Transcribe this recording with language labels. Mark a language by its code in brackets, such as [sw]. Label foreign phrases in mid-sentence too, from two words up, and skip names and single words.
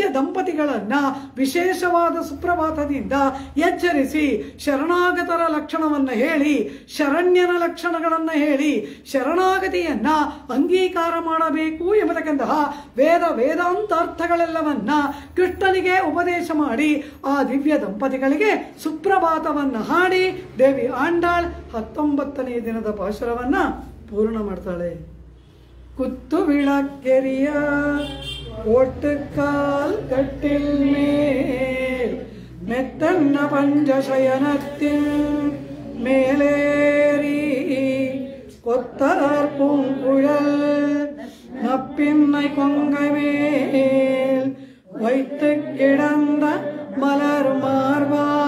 [kn] ದಂಪತಿಗಳನ್ನ ವಿಶೇಷವಾದ ಸುಪ್ರಭಾತದಿಂದ ಎಚ್ಚರಿಸಿ ಶರಣಾಗತರ ಲಕ್ಷಣವನ್ನು ಹೇಳಿ, ಶರಣ್ಯನ ಲಕ್ಷಣಗಳನ್ನು ಹೇಳಿ, ಶರಣಾಗತಿಯನ್ನ ಅಂಗೀಕಾರ ಮಾಡಬೇಕು ಎಂಬತಕ್ಕಂತಹ ವೇದಾಂತಾರ್ಥಗಳೆಲ್ಲವನ್ನ ಕೃಷ್ಣನಿಗೆ ಉಪದೇಶ ಮಾಡಿ ಆ ದಿವ್ಯ ದಂಪತಿಗಳಿಗೆ ಸುಪ್ರಭಾತವನ್ನ ಹಾಡಿ ದೇವಿ ಆಂಡಾಳ್ 19ನೇ ದಿನದ ಪಾಶುರವನ್ನ ಪೂರ್ಣ ಮಾಡ್ತಾಳೆ. [ta] குத்து விளக்கெரிய கோட்டுக்கால் கட்டில் மேல் மெத்தன்ன பஞ்சசயனத்தின் மேலேறி கொத்தலர் பூங்குழல் நப்பின்னை கொங்கை மேல் வைத்து கிடந்த மலர் மார்பா